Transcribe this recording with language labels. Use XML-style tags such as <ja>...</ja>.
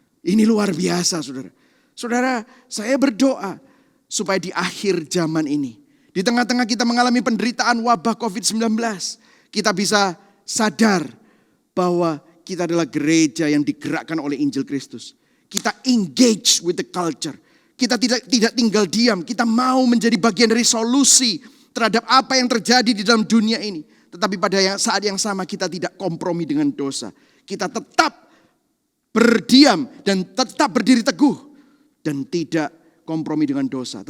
<id>Ini luar biasa saudara. Saudara, saya berdoa supaya di akhir zaman ini, di tengah-tengah kita mengalami penderitaan wabah COVID-19, kita bisa sadar bahwa kita adalah gereja yang digerakkan oleh Injil Kristus. Kita</id> <en>engage with the culture.</en> <id>Kita tidak tinggal diam, kita mau menjadi bagian dari solusi terhadap apa yang terjadi di dalam dunia ini. Tetapi pada saat yang sama kita tidak kompromi dengan dosa. Kita tetap berdiam dan tetap berdiri teguh dan tidak kompromi dengan dosa.</id>